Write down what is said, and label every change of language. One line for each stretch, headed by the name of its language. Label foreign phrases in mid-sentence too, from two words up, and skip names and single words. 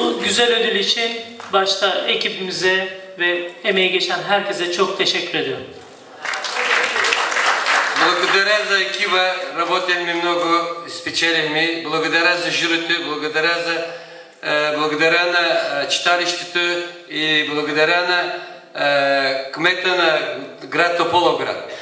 Turkish: güzel ödül için başta ekibimize ve emeği geçen herkese çok teşekkür ediyorum.
Bulgarian: Благодаря за екипа, работихме много, спечелихме. Благодаря за журито, благодаря на читалището и благодаря на кмета на град Тополовград.